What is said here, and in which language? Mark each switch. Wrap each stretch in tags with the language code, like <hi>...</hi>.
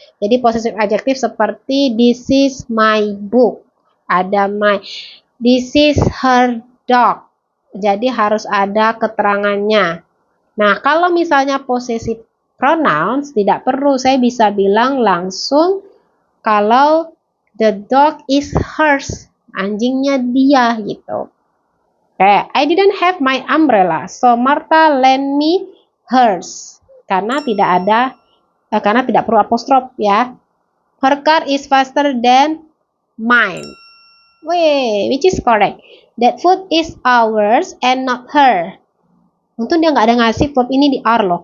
<id>Jadi possessive adjective seperti</id> <en>this is my book.</en> <id>Ada</id> <en>my. This is her dog.</en> <id>Jadi harus ada keterangannya. Nah, kalau misalnya possessive pronouns tidak perlu. Saya bisa bilang langsung kalau</id> <en>the dog is hers.</en> <id>Anjingnya dia gitu.</id> <en>I didn't have my umbrella, so Martha lent me hers.</en> <id>Karena tidak perlu apostrof ya.</id> <en>Her car is faster than mine. Which is correct. That food is ours and not her.</en> <id>Untung dia nggak ada ngasih verb ini di are loh.</id>